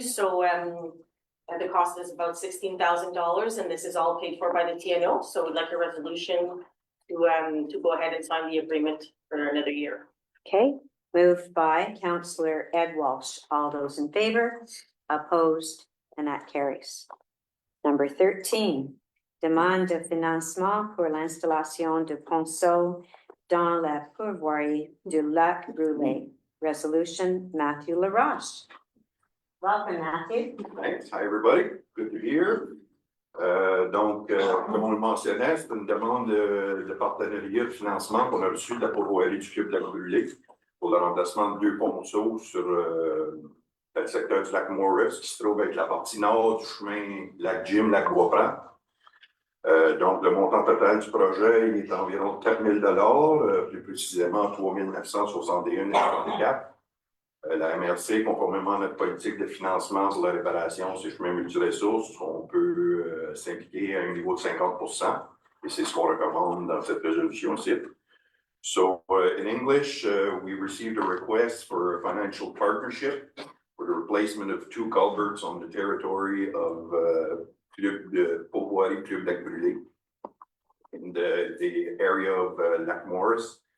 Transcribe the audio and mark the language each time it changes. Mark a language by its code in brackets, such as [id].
[en] So the cost is about $16,000 and this is all paid for by the TNO. So we'd like a resolution to go ahead and sign the agreement for another year. Okay, moved by Councillor Ed Walsh. All those in favor? Opposed? And that carries. Number 13, [fr] demande de financement pour l'installation de ponceau dans la pourvoirie du lac Brûlé. [en] Resolution, Matthew Laroche. Welcome, Matthew. Thanks. Hi, everybody. Good to be here. [fr] Donc, comme on le mentionnait, c'est une demande de partenariat de financement qu'on a reçu de la pourvoirie du Club de la Brûlée pour le remplacement de 2 ponceaux sur le secteur du lac Morris, qui se trouve avec la partie nord du chemin lac Jim, lac Boisprand. Donc, le montant total du projet il est environ 4 000 plus précisément 3 961,54. La MRC, conformément à notre politique de financement pour la réparation de ces chemins multiressources, on peut s'impliquer à un niveau de 50%, et c'est ce qu'on recommande dans cette résolution-ci. [en] So, in English, we received a request for a financial partnership for the replacement of 2 culverts on the territory of Club de Pourvoirie Club Lac Brûlé in the area of Lac Morris.